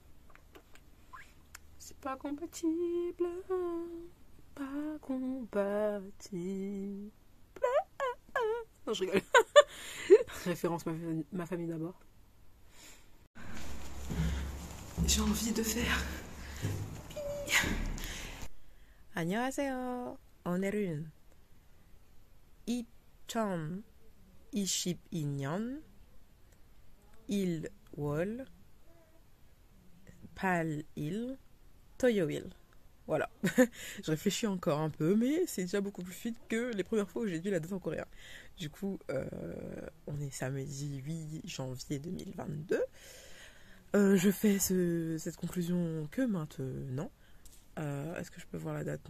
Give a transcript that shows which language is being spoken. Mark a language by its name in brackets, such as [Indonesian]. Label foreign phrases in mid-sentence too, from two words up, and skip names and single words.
[French] C'est pas compatible. Pas compatible. Non, je rigole. Référence ma famille d'abord. J'ai envie de faire. [Korean] 안녕하세요. 오늘은 2022년 1월 8일 토요일. [French] Voilà. Je réfléchis encore un peu, mais c'est déjà beaucoup plus vite que les premières fois où j'ai dit la date en coréen. Du coup, on est samedi 8 janvier 2022. Je fais cette conclusion que maintenant. Est-ce que je peux voir la date?